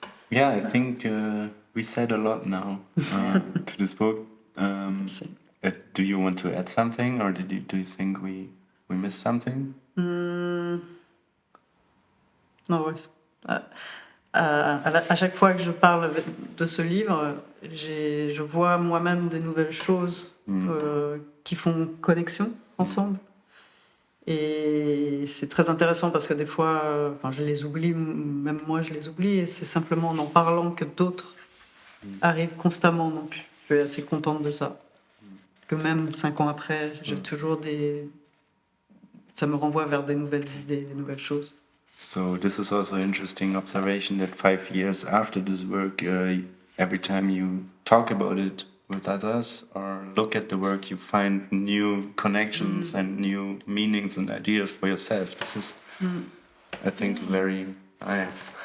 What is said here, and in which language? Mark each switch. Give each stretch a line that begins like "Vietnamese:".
English: Yeah, I think we said a lot now to this book. Do you want to add something, or do you think we missed something?
French: Non, ouais. À chaque fois que je parle de ce livre, je vois moi-même des nouvelles choses qui font connexion ensemble. Et c'est très intéressant parce que des fois, je les oublie, même moi je les oublie, et c'est simplement en en parlant que d'autres arrivent constamment. Donc je suis assez contente de ça. Que même 5 ans après, j'ai toujours ça me renvoie vers des nouvelles idées, des nouvelles choses.
English: So this is also an interesting observation that 5 years after this work, every time you talk about it with others or look at the work, you find new connections and new meanings and ideas for yourself. This is, I think, very nice.